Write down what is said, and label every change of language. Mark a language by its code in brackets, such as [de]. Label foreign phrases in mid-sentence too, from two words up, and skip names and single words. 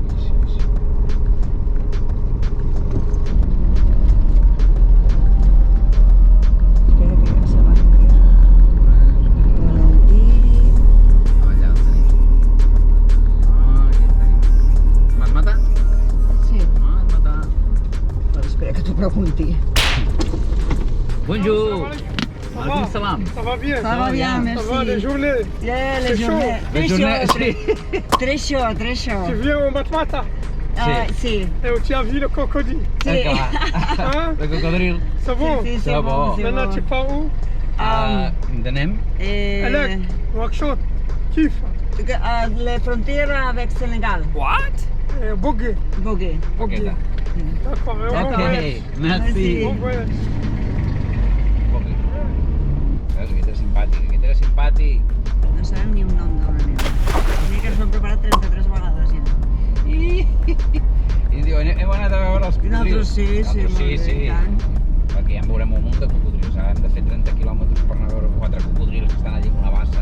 [ca] Espera que se m'arribi. Valentí. Allà el tenim. Aquí el tenim. M'has matat? Sí. M'has matat. Però espera que t'ho pregunti. [fr] Bonjour. [ar] عليكم السلام. [fr] Ça va bien? Ça va bien, merci. Ça va, les journées? Yeah, les C'est chaud. journées. Les journées, Très chaud, très chaud. Tu viens au Matmata [ca] Ah, sí. [fr] et tu as vu le crocodile. [ca] Sí. [fr] Hein? Le cocodril. C'est bon? [ca] Sí, [fr] Ça c'est va. bon, c'est Maintenant, bon. tu pars où? [ca] Anem? [fr] Alec, Nouakchott, Kif, La frontiera avec Sénégal. Bogué. Bogué. Bogué. Ok. D'accord, bon Ok, voyage. merci. Bon voyage. [ca] Veus, aquest era simpàtic. No sabem ni un nom d'una neu. Mira que ens ho hem preparat 33 vegades ja. I diu, hem anat a veure els cocodrils. Nosaltres sí, Nosaltres molt bé, sí. i tant. Perquè ja en veurem un munt de cocodrils. Ara hem de fer 30 quilòmetres per anar a veure 4 cocodrils que estan allí amb una bassa.